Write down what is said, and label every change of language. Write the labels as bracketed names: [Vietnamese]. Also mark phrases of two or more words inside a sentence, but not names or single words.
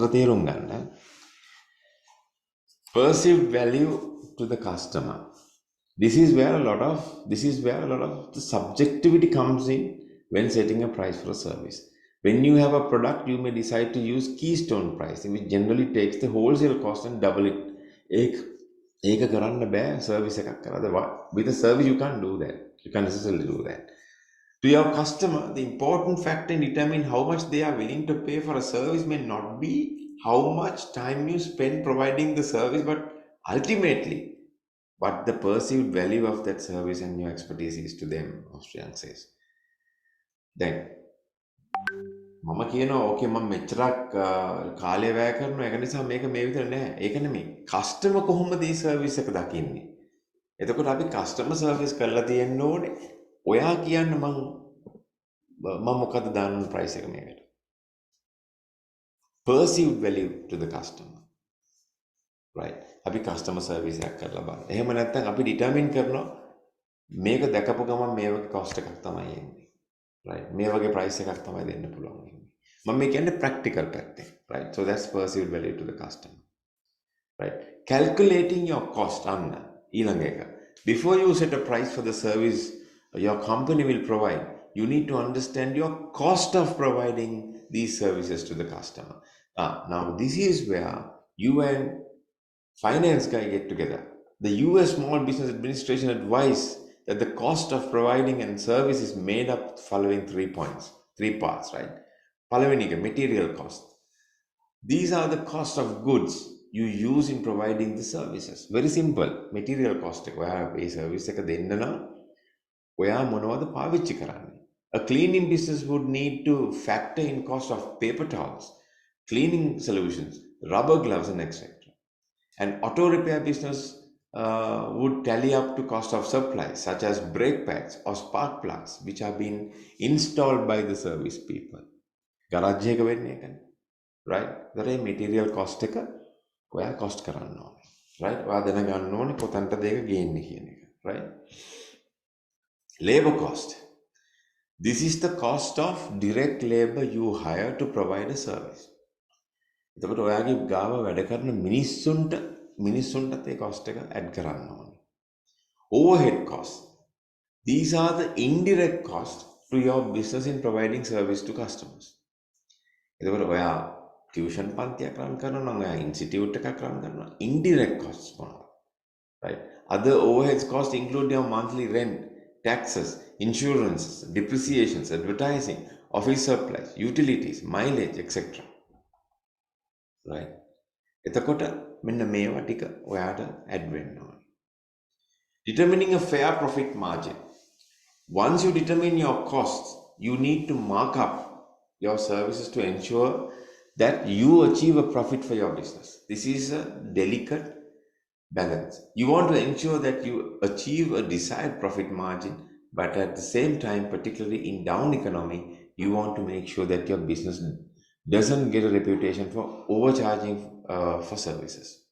[English] Perceived value to the customer. This is where a lot of the subjectivity comes in when setting a price for a service. When you have a product, you may decide to use keystone pricing, which generally takes the wholesale cost and double it. [Sinhala] ඒක කරන්න බෑ service එකක් කරලා. [English] With a service, you can't do that. You can't necessarily do that. To your customer, the important factor in determining how much they are willing to pay for a service may not be how much time you spend providing the service, but ultimately what the perceived value of that service and your expertise is to them, Austrian says. Then, [Sinhala] මම කියනවා ඕකේ මම මෙච්චරක් කාලය වැය කරනවා ඒක නිසා මේක මේ විතර නෑ. ඒක නෙමෙයි. කස්ටමර් කොහොමද මේ සර්විස් එක දකින්නේ? එතකොට අපි [English] customer service [Sinhala] කරලා තියෙන්න ඕනේ. ඔයා කියන්න මම මොකද දාන්න ප්‍රයිස් එක මේකට. [English] perceived value to the customer. Right? [Sinhala] අපි [English] customer service [Sinhala] එකක් කරලා බලන්න. එහෙම නැත්නම් අපි determine කරනවා මේක දැකපු ගමන් මේ වගේ cost එකක් තමයි එන්නේ. Right? මේ වගේ price එකක් තමයි දෙන්න පුළුවන් වෙන්නේ. මම මේ කියන්නේ practical පැත්තෙන්. [English] Right? So that's perceived value to the customer. Right? Calculating your cost [Sinhala] අන්න ඊළඟ එක. [English] Before you set a price for the service your company will provide, you need to understand your cost of providing these services to the customer. Now this is where you and finance guy get together. The US Small Business Administration advised that the cost of providing a service is made up following 3 points, 3 parts, right? [Sinhala] Palaveni එක [English] material cost. These are the cost of goods you use in providing the services. Very simple. Material cost [Sinhala] එක ඔයා මේ service එක දෙන්න නම් ඔයා මොනවද පාවිච්චි කරන්නේ? [English] A cleaning business would need to factor in cost of paper towels, cleaning solutions, rubber gloves and etc. An auto repair business would tally up to cost of supplies such as brake pads or spark plugs which have been installed by the service people. [Sinhala] Garage එක වෙන්නේ ඒකනේ. [English] Right? The material cost [Sinhala] එක ඔයා [English] cost [Sinhala] කරන්න ඕනේ. [English] Right? [Sinhala] ඔයා දැනගන්න ඕනේ කොතනටද ඒක ගේන්නේ කියන එක. [English] Right? Labor cost. This is the cost of direct labor you hire to provide a service. [Sinhala] එතකොට ඔයාගේ ගාව වැඩ කරන මිනිස්සුන්ටත් ඒ cost එක add කරන්න ඕනේ. [English] Overhead costs. These are the indirect costs to your business in providing service to customers. [Sinhala] එතකොට ඔයා tuition පන්තියක් run කරනවා නම් ඔයා institute එකක් run කරනවා [English] indirect costs [Sinhala] මොනවද? Right? [English] Other overhead costs include your monthly rent, taxes, insurances, depreciations, advertising, office supplies, utilities, mileage, etc. Right? [Sinhala] එතකොට මෙන්න මේවා ටික ඔයාට add වෙන්න ඕනේ. [English] Determining a fair profit margin. Once you determine your costs, you need to mark up your services to ensure that you achieve a profit for your business. This is a delicate balance. You want to ensure that you achieve a desired profit margin, but at the same time, particularly in down economy, you want to make sure that your business doesn't get a reputation for overcharging for services.